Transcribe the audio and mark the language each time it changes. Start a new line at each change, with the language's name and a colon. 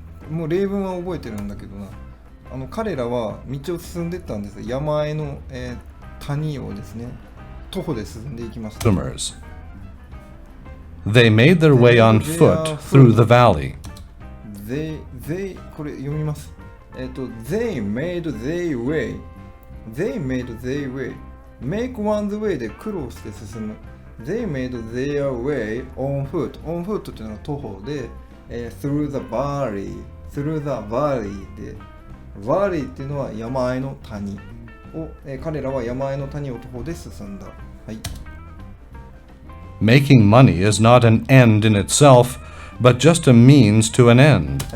Japanese: もう例文は覚えてるんだけどな。彼らは道を進んでいったんです。山あいの、谷をですね。徒歩で進んでいきました。
English: Consumers. They made their way on foot through the valley. They
Japanese: これ読みます。
English: They made their way. They made their way. Make one's way
Japanese: で苦労して進む。
English: They made their way on foot. On foot
Japanese: っていうのは徒歩で、
English: through the valley. Through the valley
Japanese: で Valley っていうのは山あいの谷を、彼らは山あいの谷を徒歩で進んだ。はい。
English: Making money is not an end in itself, but just a means to an end.